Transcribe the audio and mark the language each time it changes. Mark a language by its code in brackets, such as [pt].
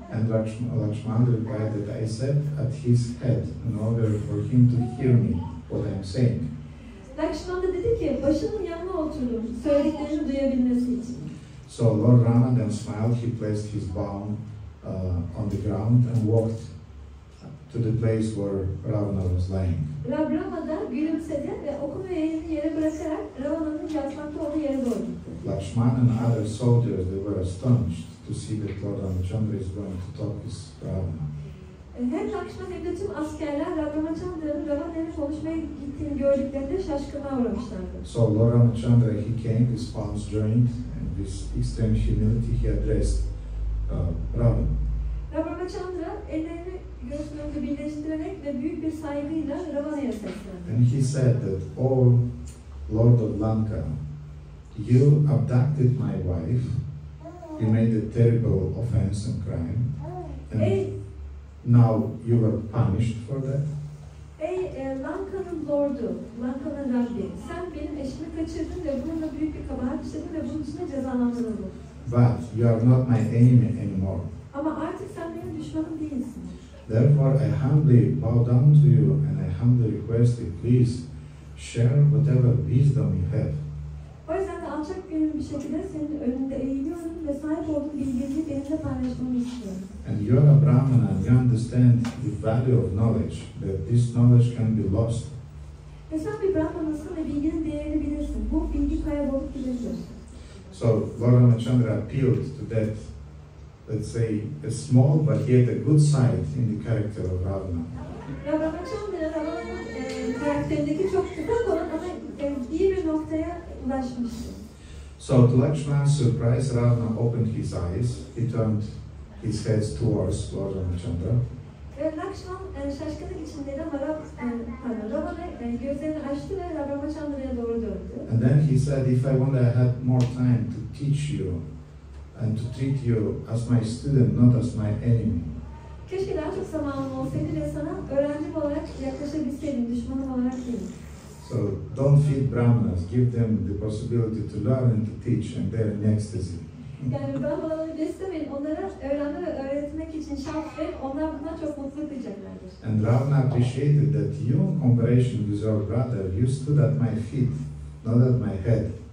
[en] And Lakshman replied that I sat at his head in order for him to hear me, what I'm saying. [tr] Lakshman da dedi ki başının yanına oturdum, söylediklerini duyabilmesi için. [en] So Lord Rama then smiled, he placed his palm on the ground and walked to the place where Ravana was lying. [tr] Rama da gülümsedi ve oku ve yayını yere bırakarak Ravana'nın yatmakta olduğu yere doğru gitti. [en] Lakshman and other soldiers, they were astonished to see that Lord Ramachandra is going to talk with Ravana. [tr] Hem Lakshman hem de tüm askerler Ramachandra'nın Ravana'yla konuşmaya gittiğini gördüklerinde şaşkınlığa uğramışlardı. [en] So Lord Ramachandra, he came, his palms joined, and with extreme humility he addressed Ravana. [tr] Ramachandra ellerini göğsünün önünde birleştirerek ve büyük bir saygıyla Ravana'ya seslendi. [en] And he said that, "Oh Lord of Lanka, you abducted my wife, you made a terrible offense and crime, and now you were punished for that." [tr] Ey Lanka'nın lordu, Lanka'nın Rabbi, sen benim eşimi kaçırdın ve bununla büyük bir kabahat işledin ve bunun için de cezalandırıldın. [en] But you are not my enemy anymore. [tr] Ama artık sen benim düşmanım değilsin. [en] Therefore I humbly bow down to you and I humbly request you, please share whatever wisdom you have. [tr] O yüzden de alçak gönüllü bir şekilde senin önünde eğiliyorum ve sahip olduğum bilgiyi benimle paylaşmanı istiyorum. [en] And you are a Brahmana and you understand the value of knowledge, that this knowledge can be lost. [tr] Ve sen bir Brahmanasın ve bilginin değerini bilirsin. Bu bilgi kaybolup gidebilir. [en] So Lord Ramachandra appealed to that, let's say, a small but yet a good side in the character of Ravana. [tr] Ramachandra, Ravana'nın karakterindeki çok ufak olan ama iyi bir noktaya ulaşmıştı. [en] So to Lakshman's surprise, Ravana opened his eyes, he turned his head towards Lord Ramachandra. [tr] Lakşman şaşkınlık içindeydi ama Rava gözlerini açtı ve Ramachandran'a doğru döndü. [en] And then he said, if I only had more time to teach you and to treat you as my student, not as my enemy. [tr] Keşke daha çok zamanım olsaydı ve sana öğrencim olarak yaklaşabilseydim, düşmanım olarak değil. [en] So don't feed brahmanas, give them the possibility to learn and to teach, and they're in ecstasy. [tr] Yani brahmanaları beslemeyin, onlara öğrenme ve öğretmek için şans verin, onlar bundan çok mutluluk duyacaklardır. [en] And Ravana appreciated that you, in comparison with your brother, you stood at my feet, not at my head.